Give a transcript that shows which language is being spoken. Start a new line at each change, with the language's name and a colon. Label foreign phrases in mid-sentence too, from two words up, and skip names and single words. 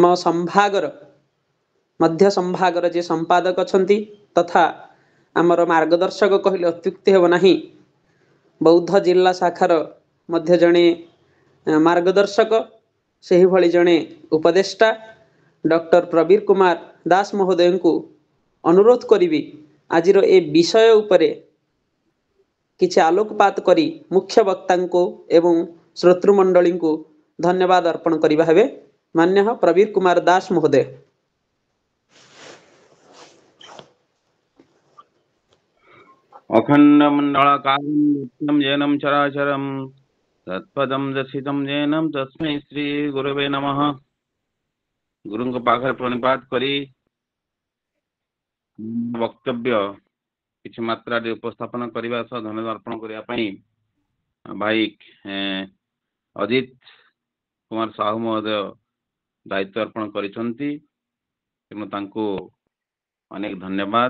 Odia: ସମ୍ଭାଗର ମଧ୍ୟ ସମ୍ଭାଗର ଯିଏ ସମ୍ପାଦକ ଅଛନ୍ତି ତଥା ଆମର ମାର୍ଗଦର୍ଶକ କହିଲେ ଅତ୍ୟୁକ୍ତି ହେବ ନାହିଁ, ବୌଦ୍ଧ ଜିଲ୍ଲା ଶାଖାର ମଧ୍ୟ ଜଣେ ମାର୍ଗଦର୍ଶକ, ସେହିଭଳି ଜଣେ ଉପଦେଷ୍ଟା ଡକ୍ଟର ପ୍ରବୀର କୁମାର ଦାସ ମହୋଦୟଙ୍କୁ ଅନୁରୋଧ କରିବି ଆଜିର ଏ ବିଷୟ ଉପରେ କିଛି ଆଲୋକପାତ କରି ମୁଖ୍ୟ ବକ୍ତାଙ୍କୁ ଏବଂ ଶ୍ରୋତୃମଣ୍ଡଳୀଙ୍କୁ ଧନ୍ୟବାଦ ଅର୍ପଣ କରିବା ହେବେ। ମାନ୍ୟଃ ପ୍ରବୀର କୁମାର ଦାସ ମହୋଦୟ।
Sanskrit: अखण्डमण्डलाकारं येनं चराचरं तत्पदं दर्शितं येनं तस्मै श्री गुरवे नमः।
Odia: गुरुଙ୍କ ପାଖରେ ପ୍ରଣିପାତ କରି ବକ୍ତବ୍ୟ କିଛି ମାତ୍ରାରେ ଉପସ୍ଥାପନ କରିବା ସହ ଧନ୍ୟବାଦ ଅର୍ପଣ କରିବା ପାଇଁ ଭାଇ ଅଜିତ କୁମାର ସାହୁ ମହୋଦୟ ଦାୟିତ୍ୱ ଅର୍ପଣ କରିଛନ୍ତି, ତେଣୁ ତାଙ୍କୁ ଅନେକ ଧନ୍ୟବାଦ।